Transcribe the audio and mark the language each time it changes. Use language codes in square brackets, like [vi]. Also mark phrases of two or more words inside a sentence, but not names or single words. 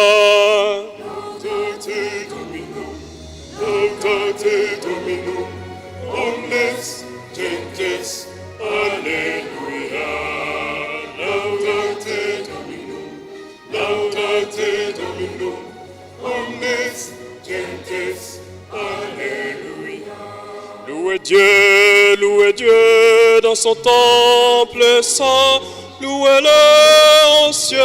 [la] Laudate Dominum, laudate Dominum, omnes gentes, alleluia. Laudate Dominum, omnes gentes, alleluia. [fr] Louez Dieu dans son temple saint, louez-le en ciel.